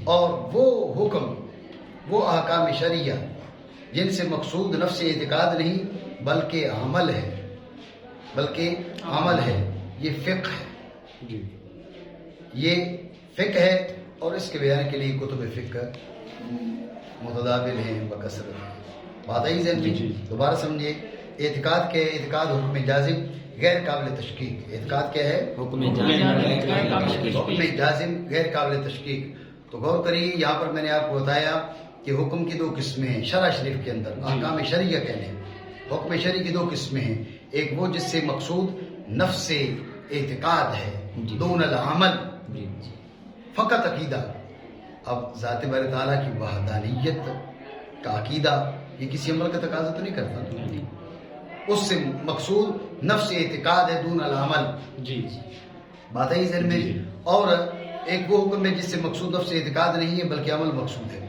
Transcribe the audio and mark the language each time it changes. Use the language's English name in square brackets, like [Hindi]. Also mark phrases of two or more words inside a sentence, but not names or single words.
[Urdu] اور وہ حکم، وہ احکام شرعیہ جن سے مقصود نفس اعتقاد نہیں بلکہ عمل ہے، یہ فقہ ہے. یہ فقہ ہے، اور اس کے بیان کے لیے کتب فقہ متداول ہیں، بکثرت ہیں. بات آئی ذہن میں؟ دوبارہ سمجھے. اعتقاد کیا ہے؟ اعتقاد حکم جازم غیر قابل تشکیک. اعتقاد کیا ہے؟ حکم جازم غیر قابل تشکیک. تو غور کریے، یہاں پر میں نے آپ کو بتایا کہ حکم کی دو قسمیں ہیں. شرع شریف کے اندر احکام شرعیہ کہہ لیں، حکم شرعی کی دو قسمیں ہیں. ایک وہ جس سے مقصود نفس اعتقاد ہے، [Arabic] دون العمل، [Urdu] فقط عقیدہ. اب ذات باری تعالیٰ کی وحدانیت کا عقیدہ یہ کسی عمل کا تقاضا تو نہیں کرتا، اس سے مقصود نفس اعتقاد ہے، [Arabic] دون العمل. [Urdu] بات ہے ذہن میں؟ اور ایک وہ حکم ہے جس سے مقصود نفس اعتقاد نہیں ہے بلکہ عمل مقصود ہے.